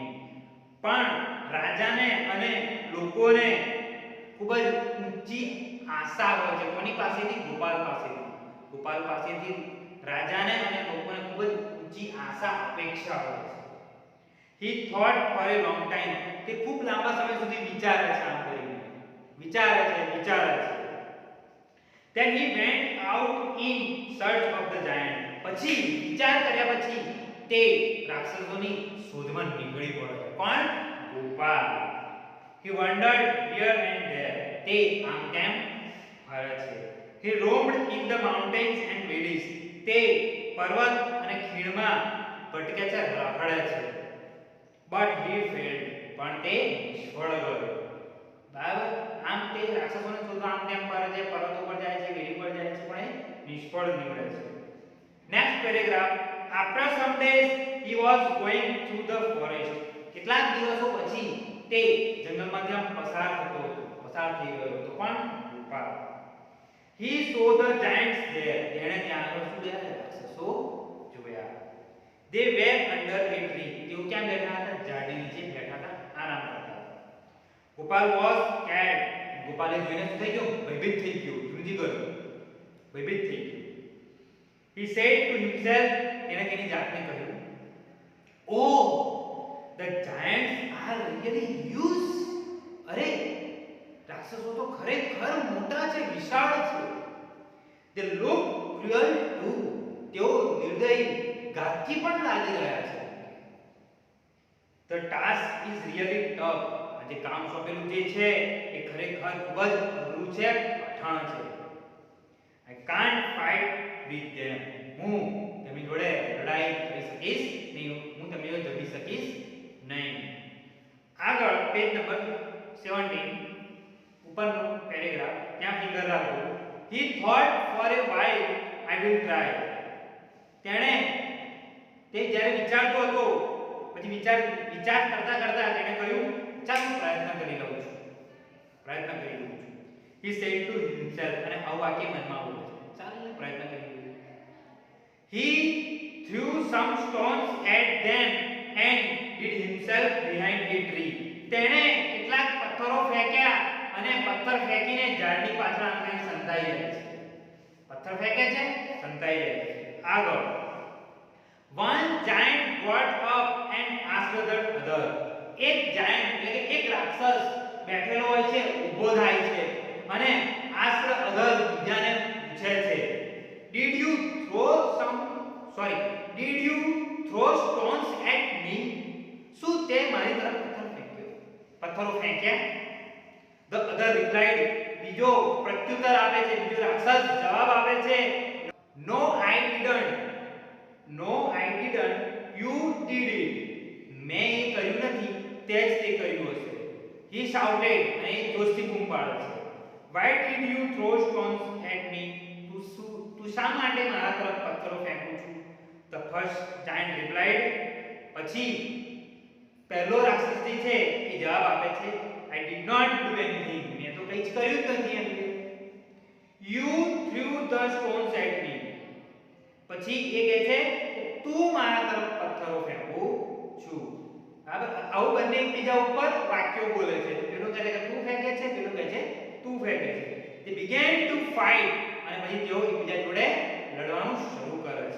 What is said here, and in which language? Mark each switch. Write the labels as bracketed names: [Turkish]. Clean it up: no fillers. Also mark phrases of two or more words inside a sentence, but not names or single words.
[Gujarati] પણ રાજાને અને લોકોને ખૂબ જ ઊંચી આશા હોય છે. કોની પાસેથી? ગોપાલ પાસેથી. ગોપાલ પાસેથી રાજાને અને લોકોને ખૂબ જ ઊંચી આશા, અપેક્ષા હોય છે. [English] He thought for a long time. [Gujarati] તે ખૂબ લાંબા સમય સુધી વિચારે છે, આમ કરીને વિચારે છે. [English] then he went out in search of the giant. [Gujarati] પછી વિચાર કર્યા પછી તે રાક્ષસોની શોધમાં નીકળી પડ્યો. કોણ? ગોપાલ. [English] he wandered here and there. [Gujarati] તે આમ તેમ ફરે છે. [English] he roamed in the mountains and valleys. [Gujarati] તે પર્વત અને ખીણમાં ભટકે છે, રખડે છે. [English] but he failed. [Gujarati] પણ તે નિષ્ફળ ગયો. બરાબર? આમ તે રાક્ષસોને શોધવા આમ તેમ ફરે છે, પર્વતો પર જાય છે, વેલી પર જાય છે, પણ એ નિષ્ફળ નીવડે છે. [English] next paragraph. after some days he was going through the forest. [Gujarati] કેટલાક દિવસો પછી તે જંગલમાંથી આમ પસાર થઈ ગયો હતો. પણ ગોપાલ. [English] he saw the giants there. [Gujarati] તેણે ત્યાં આગળ શું જોયા? રાક્ષસો જોયા. [English] they were under a tree. [Gujarati] તેઓ ક્યાં બેઠા હતા? ઝાડની નીચે બેઠા હતા, આરામ કરતા હતા. [English] ગોપાલ was scared. [Gujarati] ગોપાલે જોઈને શું થઈ ગયું? ભયભીત થઈ ગયો, ધ્રુજી ગયો, ભયભીત થઈ ગયો. [English] he said to himself. [Gujarati] એને તેની જાતને કહ્યું, [English] oh, the giants are really huge. [Gujarati] અરે, રાક્ષસો તો ખરેખર મોટા છે, વિશાળ છે. [English] they look cruel too. [Gujarati] તેઓ નિર્દયી, ઘાતકી પણ લાગી રહ્યા છે. [English] the task is really tough. [Gujarati] આજે કામ સોંપેલું જે છે એ ખરેખર ખૂબ જ અઘરું છે, કઠણ છે. [English] I can't fight with them. [Gujarati] હું તેમની જોડે લડાઈ કરી શકીશ નહીં, હું તેમની જોડે જડી શકીશ નહીં. આગળ [English] page number [Gujarati] 17 ઉપરનો પેરેગ્રાફ, ત્યાં ફિગર રાખો. [English] he thought for a while I will try. [Gujarati] તેણે તે જ્યારે વિચારતો હતો પછી વિચાર કરતા કરતા તેણે કહ્યું, ચાલ હું પ્રયત્ન કરી લઉં છું. [English] he said to himself. [Gujarati] અને આવું વાક્ય મનમાં બોલે છે, ચાલ પ્રયત્ન કરી લઉં. [English] he threw some stones at them and hid himself behind a tree. [Gujarati] તેણે કેટલાક પથ્થરો ફેંક્યા અને પથ્થર ફેંકીને ઝાડની પાછળ આંગણે સંતાઈ જાય છે. પથ્થર ફેંકે છે, સંતાઈ જાય છે. આગળ. [English] one giant got up and asked the other. [Gujarati] એક giant એટલે કે એક રાક્ષસ બેઠેલો હોય છે, ઊભો થાય છે અને [English] asked other [Gujarati] બીજાને પૂછે છે, [English] did you throw stones at me? [Gujarati] શું તે મારી તરફ પથ્થરો ફેંક્યા? [English] the other replied. [Gujarati] બીજો પ્રત્યુત્તર આપે છે, બીજો રાક્ષસ જવાબ આપે છે, [English] no I didn't. you did it. [Gujarati] મેં એ કર્યું નથી, તે જ તે કર્યું હશે. [English] he shouted. [Gujarati] અને એ જોરથી બૂમ પાડે છે, [English] why did you throw stones at me? [Gujarati] તું શા માટે મારા તરફ પથ્થરો ફેંકું છું? [English] the first giant replied. [Gujarati] પછી પહેલો રાક્ષસ જે છે એ જવાબ આપે છે, [English] I did not do anything. [Gujarati] મેં તો કંઈ જ કર્યું જ નથી એમ. [English] you threw the stones at me. [Gujarati] પછી એ કહે છે તું મારા તરફ પથ્થરો ફેંકું છું. બરાબર? આવું બંને એકબીજા ઉપર વાક્યો બોલે છે. પેલો કહે છે કે તું ફેંકે છે, પેલો કહે છે તું ફેંકે છે. [English] they began to fight. [Gujarati] અને પછી તેઓ એકબીજા જોડે લડવાનું શરૂ કરે છે.